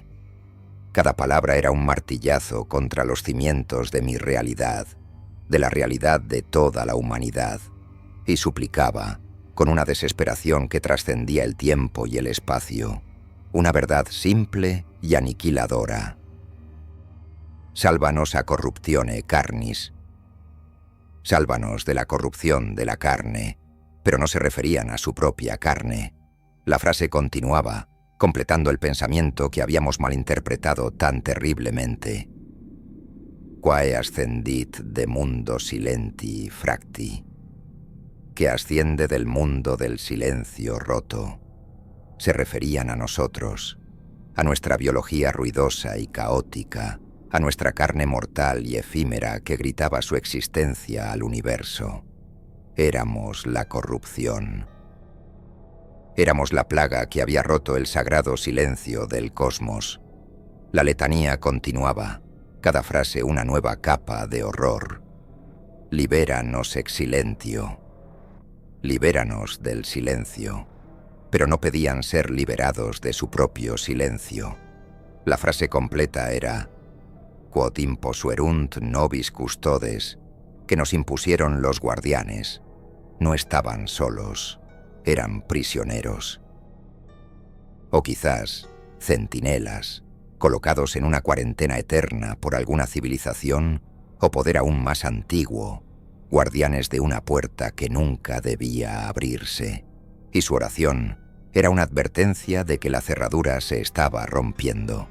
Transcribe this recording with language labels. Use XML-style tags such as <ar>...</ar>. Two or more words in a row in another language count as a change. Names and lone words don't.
<es>Cada palabra era un martillazo contra los cimientos de mi realidad, de la realidad de toda la humanidad, y suplicaba, con una desesperación que trascendía el tiempo y el espacio, una verdad simple y aniquiladora.</es> <la>Sálvanos a corruptione carnis.</la> <es>Sálvanos de la corrupción de la carne, pero no se referían a su propia carne. La frase continuaba, completando el pensamiento que habíamos malinterpretado tan terriblemente.</es> <la>Quae ascendit de mundo silenti fracti,</la> <es>que asciende del mundo del silencio roto. Se referían a nosotros, a nuestra biología ruidosa y caótica, a nuestra carne mortal y efímera que gritaba su existencia al universo. Éramos la corrupción. Éramos la plaga que había roto el sagrado silencio del cosmos. La letanía continuaba, cada frase una nueva capa de horror. Libéranos</es> <la>ex silentio.</la> <es>Libéranos del silencio. Pero no pedían ser liberados de su propio silencio. La frase completa era</es> <la>quod imposuerunt nobis custodes,</la> <es>que nos impusieron los guardianes. No estaban solos, eran prisioneros. O quizás centinelas, colocados en una cuarentena eterna por alguna civilización o poder aún más antiguo, guardianes de una puerta que nunca debía abrirse, y su oración era una advertencia de que la cerradura se estaba rompiendo.</es>